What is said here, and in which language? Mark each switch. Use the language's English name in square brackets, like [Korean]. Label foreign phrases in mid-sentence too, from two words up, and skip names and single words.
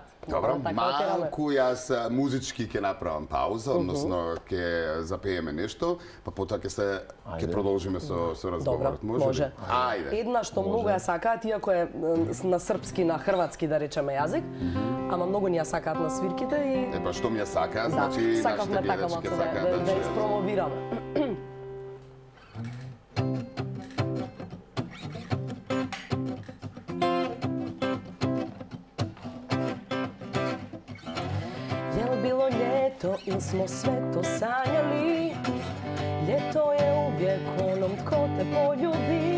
[Macedonian] Добро, малку јас музички ќе направам пауза, односно ќе запееме нешто, па потоа ќе продолжиме со разговорот. Може. Ајде. Една што многу ја сакаат, иако е на српски, на хрватски да речеме јазик, ама многу ни ја сакаат на свирките и Па што ми ја сакаат, значи нашите гледачи ќе сакаат да ја спромовираме. [Croatian] Ljeto ili smo sve to sanjali, ljeto je uvijek onom ko te poljubi.